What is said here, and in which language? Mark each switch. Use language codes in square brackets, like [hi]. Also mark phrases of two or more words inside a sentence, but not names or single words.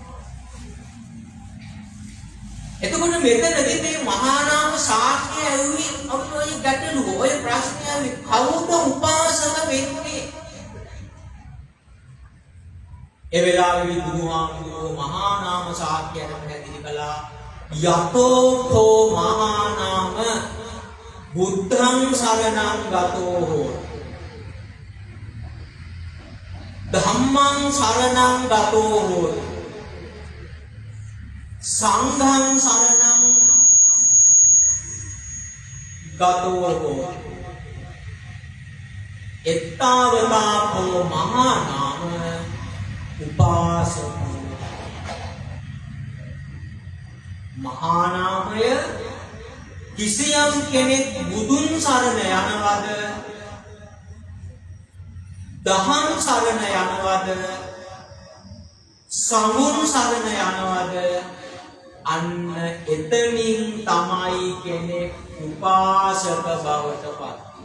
[si] එතකොට මෙතනදී මේ මහා නාම ශාස්ත්‍රය ඇවිත් අපිට ඔය ගැටලුව ඔය ප්‍රශ්නය කවුද උපාසක වෙන්නේ? ඒ වෙලාවේ බුදුහාමුදුරුවෝ මහා නාම ශාස්ත්‍රයට පැහැදිලි කළා [pi] යතෝ මහා නාම බුද්ධං සරණං ගතෝ ධම්මං සරණං ගතෝ සංඝං සරණං ගතෝ එත්තාවතාපෝ මහා නාම උපාසක. [si] මහා නාමය කිසියම් කෙනෙක් බුදුන් සරණ යනවද, දහම් සරණ යනවද, සඟුන් සරණ යනවද අන්න එතනින් තමයි කෙනෙක් උපාසක බවට පත්